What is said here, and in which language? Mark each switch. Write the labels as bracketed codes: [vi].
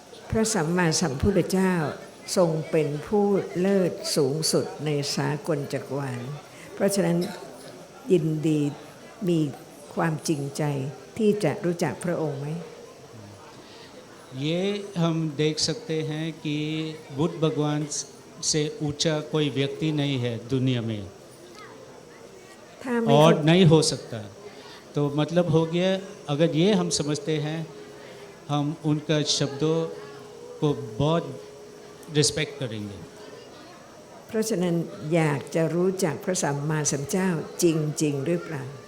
[th] พระสัมมาสัมพุทธเจ้าทรงเป็นผู้เลิศสูงสุดในสากลจักรวาลเพราะฉะนั้นยินดีมีความจริงใจที่จะรู้จักพระองค์ไหม [hi] ये हम देख सकते हैं कि बुद्ध भगवान से ऊंचा कोई व्यक्ति नहीं है दुनिया में [th] ถ้าไม่ [hi] और नहीं हो सकता। तो मतलब हो गया अगर ये हम समझते हैं हम उनका शब्दों को बहुत रिस्पेक्ट करेंगे। [th] เพราะฉะนั้นอยากจะรู้จักพระสัมมาสัมพุทธเจ้าจริงๆหรือเปล่า